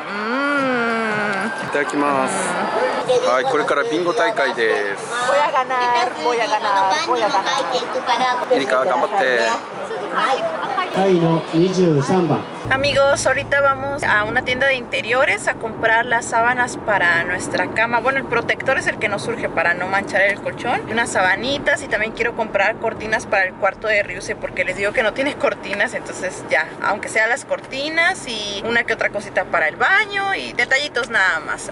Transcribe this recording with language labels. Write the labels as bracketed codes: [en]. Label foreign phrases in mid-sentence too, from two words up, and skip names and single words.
[ja] いただきます。はい、これからビンゴ大会です。 [es] Voy a ganar, voy a ganar, voy a ganar. [ja] ゆりか頑張って。 [es] Amigos, ahorita vamos a una tienda de interiores a comprar las sábanas para nuestra cama. Bueno, el protector es el que nos surge para no manchar el colchón. Unas sabanitas y también quiero comprar cortinas para el cuarto de Ryusei porque les digo que no tiene cortinas, entonces ya, aunque sean las cortinas y una que otra cosita para el baño y detallitos nada más.